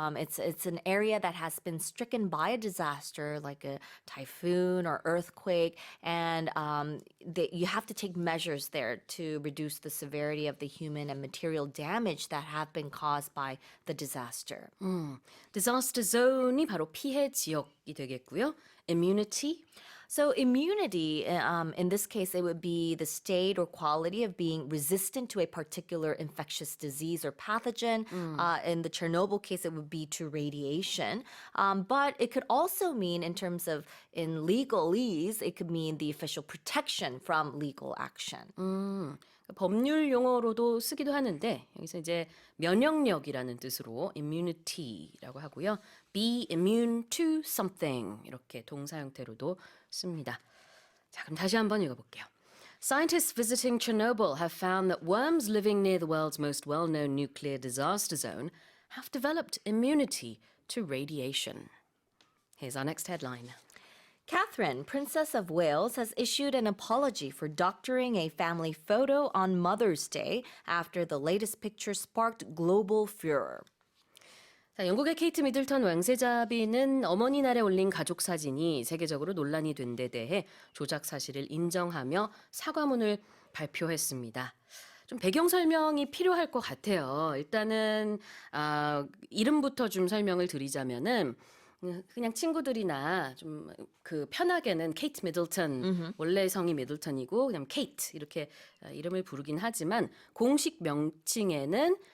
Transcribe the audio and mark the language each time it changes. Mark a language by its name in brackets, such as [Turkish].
[English] It's an area that has been stricken by a disaster like a typhoon or earthquake, and you have to take measures there to reduce the severity of the human and material damage that have been caused by the disaster. [Korean] 디자스터 존이 바로 피해 지역이 되겠고요. [English] Immunity. So immunity, in this case, it would be the state or quality of being resistant to a particular infectious disease or pathogen. In the Chernobyl case, it would be to radiation. But it could also mean, in terms of in legalese, it could mean the official protection from legal action. [Korean] 법률 용어로도 쓰기도 하는데 여기서 이제 면역력이라는 뜻으로 immunity라고 하고요. [English] Be immune to something [Korean] 이렇게 동사 형태로도 씁니다. 자, 그럼 다시 한번 읽어볼게요. [English] Scientists visiting Chernobyl have found that worms living near the world's most well-known nuclear disaster zone have developed immunity to radiation. Here's our next headline. Catherine, Princess of Wales, has issued an apology for doctoring a family photo on Mother's Day after the latest picture sparked global furor. [Korean] 자, 영국의 케이트 미들턴 왕세자비는 어머니 날에 올린 가족 사진이 세계적으로 논란이 된 데 대해 조작 사실을 인정하며 사과문을 발표했습니다. 좀 배경 설명이 필요할 것 같아요. 일단은 이름부터 좀 설명을 드리자면은 그냥 친구들이나 좀 그 편하게는 케이트 미들턴 원래 성이 미들턴이고 그냥 케이트 이렇게 이름을 부르긴 하지만 공식 명칭에는